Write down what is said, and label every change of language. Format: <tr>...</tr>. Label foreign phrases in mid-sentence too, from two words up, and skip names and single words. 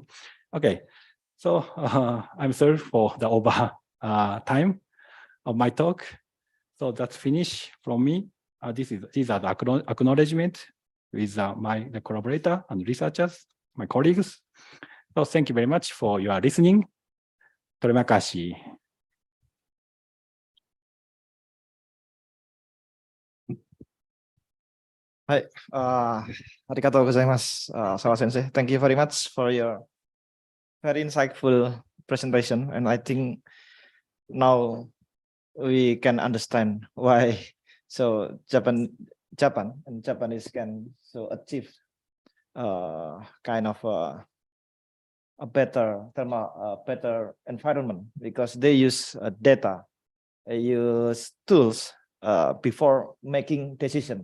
<en>Okay, so I'm sorry for the over time of my talk. So that's finished from me. These are the acknowledgement with the collaborator and researchers, my colleagues. So thank you very much for your listening.</en> <id>Terima kasih.</id> <ja>はい、ありがとうございます、Asawa Sensei.</ja> <en>Thank you very much for your very insightful presentation, and I think now we can understand why Japan and Japanese can achieve kind of a better thermal, better environment, because they use data, they use tools before making decision.</en>